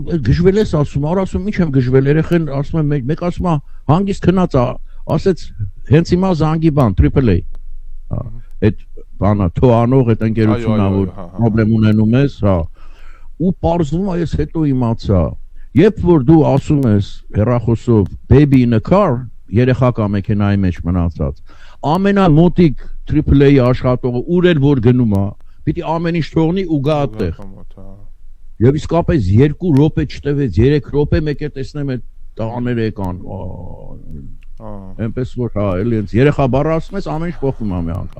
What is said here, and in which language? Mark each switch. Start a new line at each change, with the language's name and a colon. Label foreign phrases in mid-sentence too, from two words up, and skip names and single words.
Armenian: գժվել ես ասում, ասում ինչ եմ գժվել, երեխեն ասում եմ մեկ ասում է հանգիստ քնած է, ասեց հենց հիմա զանգի բան, AAA։ Այդ բանը թոանող այդ ընկերությունն է որ պրոբլեմ ունենում ես, հա։ Ու պարզվում է ես հետո իմացա, երբ որ դու ասում ես հեռախոսով
English: baby in a car,
Armenian: երեխա կա մեքենայի մեջ մնացած, ամենամոտիկ AAA աշխատողը ուր էլ որ գնում է, պիտի ամեն ինչ թողնի ու գա այդտեղ։ Եվ իսկապես 2 րոպե չտևեց, 3 րոպե մեկ է տեսնեմ այդ տղաները եկան։ Այնպես որ հա, էլի հենց երեխա բառը ասում ես, ամեն ինչ փոխվում է մի անգամ։